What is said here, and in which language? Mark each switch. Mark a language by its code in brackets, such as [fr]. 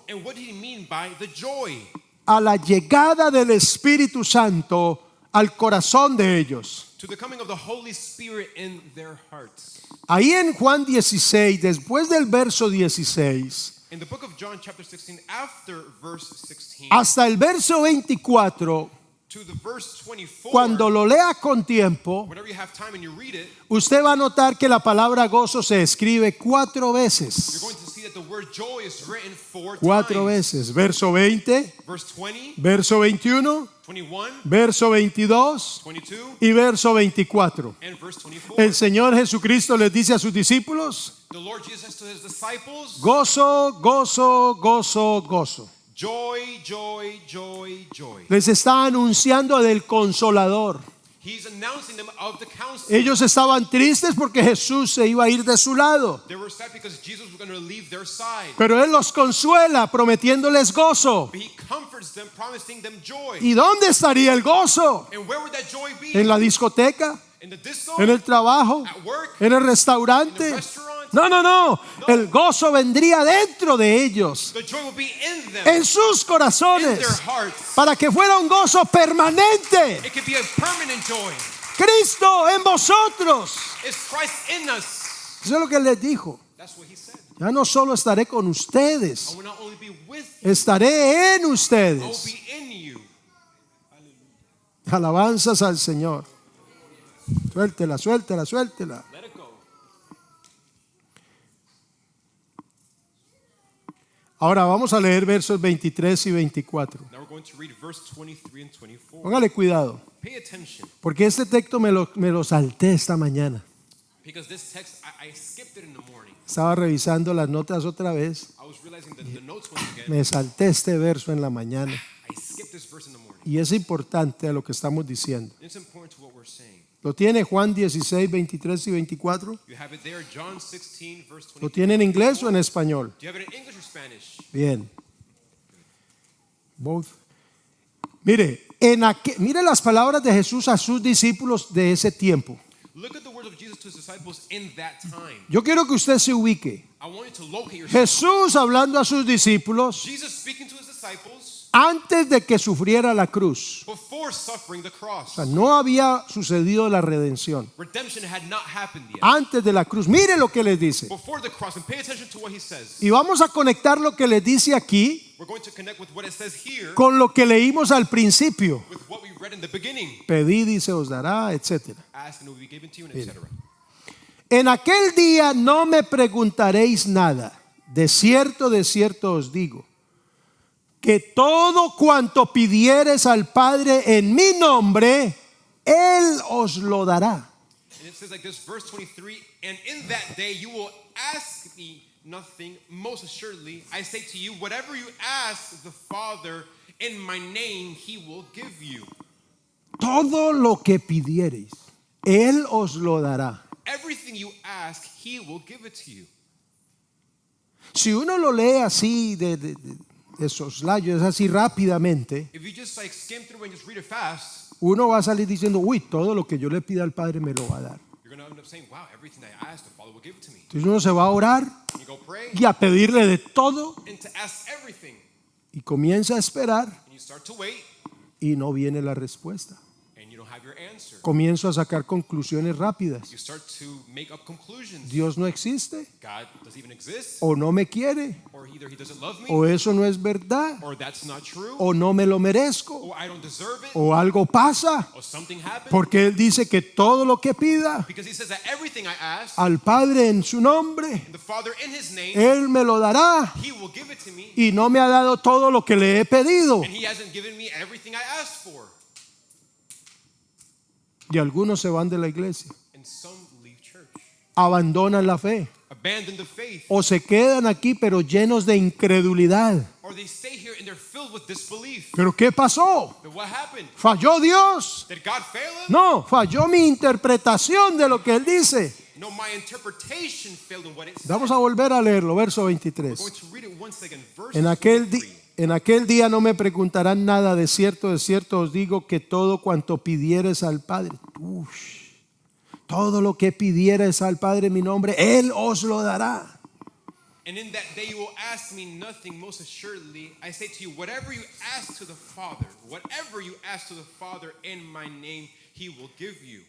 [en] And what did he mean by the joy? [es] A la llegada del Espíritu Santo al corazón de ellos. [en] To the coming of the Holy Spirit in their hearts. [es] Ahí en Juan 16, después del verso 16, [en] In the book of John chapter 16, after verse 16, [es] hasta el verso 24, [en] to the verse 24, [es] cuando lo lea con tiempo, [en] whenever you have time and you read it, [es] usted va a notar que la palabra gozo se escribe 4 [en] you're [es] veces. [en] going to see that the word joy is written 4 4 times. [es] veces. Verso 20, [en] Verse 20, [es] verso 21, [en] 21, [es] verso 22 [en] 22, [es] y verso 24. [en] and verse 24. [es] El Señor Jesucristo les dice a sus discípulos: [en] The Lord Jesus says to his disciples, [es] gozo, gozo, gozo, gozo. [en] joy, joy, joy, joy. [es] Les está anunciando del Consolador. [en] He's announcing them of the counselor. [es] Ellos estaban tristes porque Jesús se iba a ir de su lado, [en] They were sad because Jesus was going to leave their side. [es] pero Él los consuela prometiéndoles gozo. [en] But he comforts them, promising them joy. [es] ¿Y dónde estaría el gozo? [en] And where would that joy be? [es] ¿En la discoteca? [en] In the disco? [es] ¿En el trabajo? [en] At work? [es] ¿En el [en] In the [es] restaurante? [en] restaurant? [es] No, no, no. El gozo vendría dentro de ellos, [en] The joy will be in them, [es] en sus [en] in [es] corazones, [en] their hearts. [es] para que fuera un gozo permanente. [en] It could be a permanent joy. [es] Cristo en vosotros. [en] It's Christ in us. [es] Eso es lo que les dijo. [en] That's what he said. [es] Ya no solo estaré con [en] I [es] ustedes, [en] will not only be with you, [es] estaré en [en] I will [es] ustedes. [en] be in you. [es] Alabanzas al Señor. Suéltela, suéltela, suéltela. [en] Let it go. [es] Ahora vamos a leer versos 23 y 24. [en] Now we're going to read verse 23 and 24. [es] Póngale cuidado, [en] Pay attention, [es] porque este texto me lo salté esta mañana. [en] because this text, I skipped it in the morning. [es] Estaba revisando las notas otra vez. [en] I was realizing that the notes once again, [es] Me salté este verso en la mañana. [en] I skipped this verse in the morning. [es] Y es importante a lo que estamos diciendo. [en] It's important to what we're saying. [es] ¿Lo tiene Juan 16, 23 y 24? [en] You have it there, John 16, verse [es] ¿Lo tiene en inglés o en español? [en] Do you have it in English or Spanish? [es] Bien. [en] Both. [es] Mire, mire las palabras de Jesús a sus discípulos de ese tiempo. [en] Look at the words of Jesus to his disciples in that time. [es] Yo quiero que usted se ubique. [en] I want you to locate yourself. [es] Jesús hablando a sus discípulos [en] Jesus speaking to his disciples [es] antes de que sufriera la cruz. [en] before suffering the cross. [es] O sea, no había sucedido la redención. [en] Redemption had not happened yet. [es] Antes de la cruz. Mire lo que les dice. [en] Before the cross, and pay attention to what he says. [es] Y vamos a conectar lo que les dice aquí [en] We're going to connect with what it says here [es] con lo que leímos al principio. [en] with what we read in the beginning. [es] Pedid y se os dará, etc. [en] Ask and it will be given to you, and etc. [es] En aquel día no me preguntaréis nada. De cierto os digo, que todo cuanto pidiereis al Padre en mi nombre, Él os lo dará. [en] And it says like this, verse 23, and in that day you will ask me nothing, most assuredly, I say to you, whatever you ask the Father in my name, he will give you. [es] Todo lo que pidiereis, Él os lo dará. [en] Everything you ask, he will give it to you. [es] Si uno lo lee así de soslayo, es así rápidamente, [en] If you just like skim through and just read it fast, [es] uno va a salir diciendo, uy, todo lo que yo le pida al Padre me lo va a dar. [en] you're going to end up saying, wow, everything that I ask, the Father will give it to me. [es] Entonces uno se va a orar [en] And you go pray [es] y a pedirle de todo [en] and to ask everything. [es] y comienza a esperar [en] And you start to wait [es] y no viene la respuesta. [en] and you don't have your answer. [es] Comienzo a sacar conclusiones rápidas. [en] You start to make up conclusions. [es] Dios no existe, [en] God doesn't even exist, [es] o no me quiere, [en] or either he doesn't love me, [es] o eso no es verdad, [en] or that's not true, [es] o no me lo merezco, [en] or I don't deserve it, [es] o algo pasa, [en] or something happened. [es] porque Él dice que todo lo que pida [en] Because he says that everything I ask, [es] al Padre en su nombre, [en] the Father in his name, [es] Él me lo dará, [en] he will give it to me, [es] y no me ha dado todo lo que le he pedido. [en] and he hasn't given me everything I asked for. [es] Y algunos se van de la iglesia, [en] And some leave church, [es] abandonan la fe, [en] abandon the faith, [es] o se quedan aquí pero llenos de incredulidad. [en] or they stay here and they're filled with disbelief. [es] ¿Pero qué pasó? [en] But what happened? [es] ¿Falló Dios? [en] Did God fail him? [es] No, falló mi interpretación de lo que Él dice. [en] No, my interpretation failed in what it said. [es] Vamos a volver a leerlo, verso [en] We're 23. going to read it once again. Verse [es] En aquel día no me preguntarán nada, de cierto os digo que todo cuanto pidieres al Padre, todo lo que pidieres al Padre en mi nombre, Él os lo dará. [en] And in that day you will ask me nothing, most assuredly. I say to you, whatever you ask to the Father, whatever you ask to the Father in my name, he will give you.